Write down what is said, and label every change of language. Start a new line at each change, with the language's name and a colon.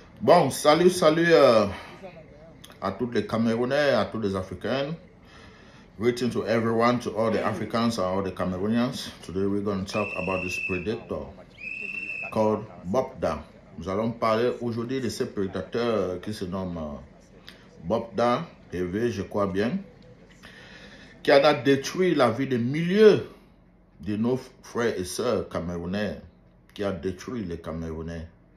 French: Bon, salut à tous les Camerounais, à tous les Africains.
English: Greeting to everyone, to all the Africans and all the Cameroonians. Today we're going to talk about this predator called Bopda.
French: Nous allons parler aujourd'hui de ce prédateur qui se nomme Bopda, Hervé, je crois bien, qui en a détruit la vie de milliers de nos frères et sœurs camerounais, qui a détruit les Camerounais.